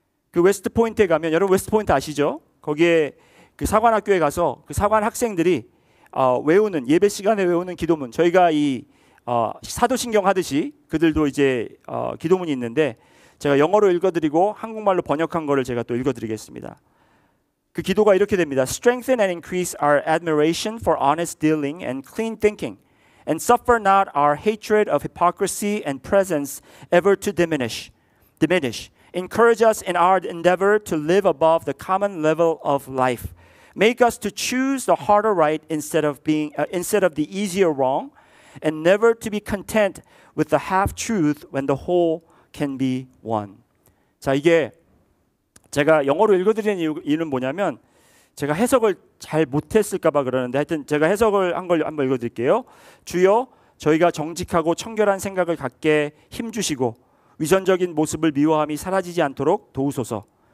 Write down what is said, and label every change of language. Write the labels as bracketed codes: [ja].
[ko] 그 웨스트포인트에 가면, 여러분 웨스트포인트 아시죠? 거기에 그 사관학교에 가서 그 사관 학생들이 외우는, 예배 시간에 외우는 기도문, 저희가 이 사도신경 하듯이 그들도 이제 기도문이 있는데 제가 영어로 읽어드리고 한국말로 번역한 거를 제가 또 읽어드리겠습니다. 그 기도가 이렇게 됩니다. [en] Strengthen and increase our admiration for honest dealing and clean thinking, and suffer not our hatred of hypocrisy and presence ever to diminish. Encourage us in our endeavor to live above the common level of life. Make us to choose the harder right instead of the easier wrong, and never to be content with the half truth when the whole can be one. [ko] 자, 이게 제가 영어로 읽어드리는 이유는 뭐냐면 제가 해석을 잘 못했을까봐 그러는데 하여튼 제가 해석을 한 걸 한번 읽어드릴게요. 주여, 저희가 정직하고 청결한 생각을 갖게 힘주시고 위선적인 모습을 미워함이 사라지지 않도록 도우소서.